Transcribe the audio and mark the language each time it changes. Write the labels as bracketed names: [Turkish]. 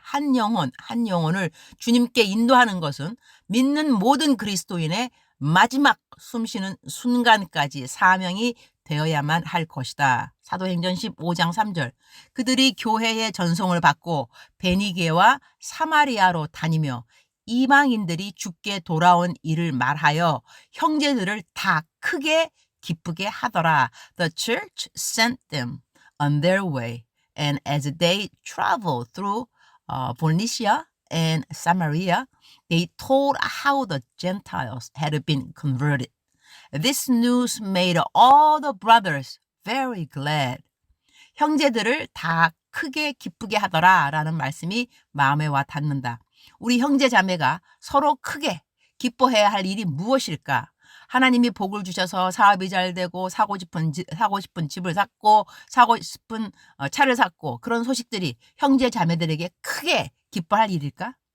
[Korean] 한 영혼을 주님께 인도하는 것은 믿는 모든 그리스도인의 마지막 숨쉬는 순간까지 사명이 되어야만 할 것이다. 사도행전 15장 3절. 그들이 교회의 전송을 받고 베니게와 사마리아로 다니며 이방인들이 죽게 돌아온 일을 말하여 형제들을 다 크게 기쁘게 하더라. [English] The church sent them on their way, and as they traveled through Phoenicia and Samaria, they told how the Gentiles had been converted. This news made all the brothers very glad. [Korean] 형제들을 다 크게 기쁘게 하더라 라는 말씀이 마음에 와 닿는다. 우리 형제 자매가 서로 크게 기뻐해야 할 일이 무엇일까? 하나님이 복을 주셔서 사업이 잘 되고 사고 싶은 집을 샀고 사고 싶은 차를 샀고 그런 소식들이 형제 자매들에게 크게 기뻐할 일일까?